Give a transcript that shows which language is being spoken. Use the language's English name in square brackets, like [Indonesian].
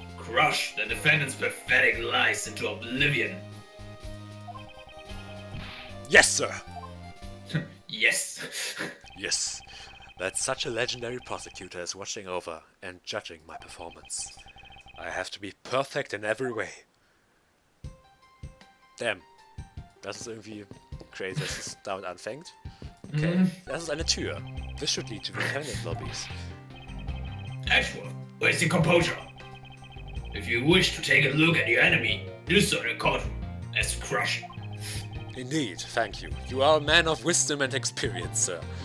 [English] Crush the defendant's pathetic lies into oblivion. Yes, sir! Yes. Yes. That such a legendary prosecutor is watching over and judging my performance. I have to be perfect in every way. Damn. [German] Das ist irgendwie crazy, dass es damit anfängt. Okay, das ist eine Tür. [English] This should lead to the defendant lobbies. Edgeworth, where's your composure? If you wish to take a look at your enemy, do so in the courtroom. As to crush him. Indeed, thank you. You are a man of wisdom and experience, sir.